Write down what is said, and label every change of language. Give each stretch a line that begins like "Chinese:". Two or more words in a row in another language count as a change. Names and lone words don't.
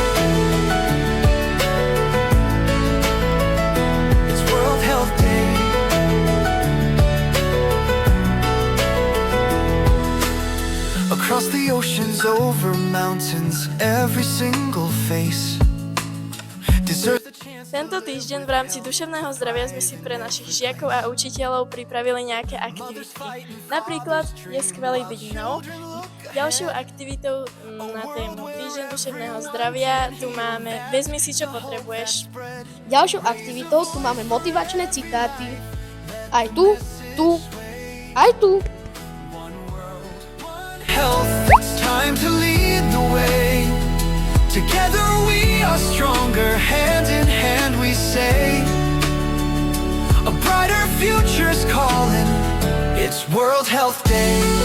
English: It's World Health Day. Across the oceans, over mountains, every single face deserves the chance.
Slovak: Tento týždeň v rámci duševného zdravia sme si pre našich žiakov a učiteľov pripravili nejaké aktivity. Napríklad je skvelý byť mnou. Ďalšou aktivitou na tému týždeň duševného zdravia tu máme Vezmi si, čo potrebuješ. Ďalšou aktivitou tu máme motivačné citáty. Aj tu, aj tu.
English: Health, it's time to lead the way. Together we are stronger, hand in hand we say. A brighter future's calling, it's World Health Day.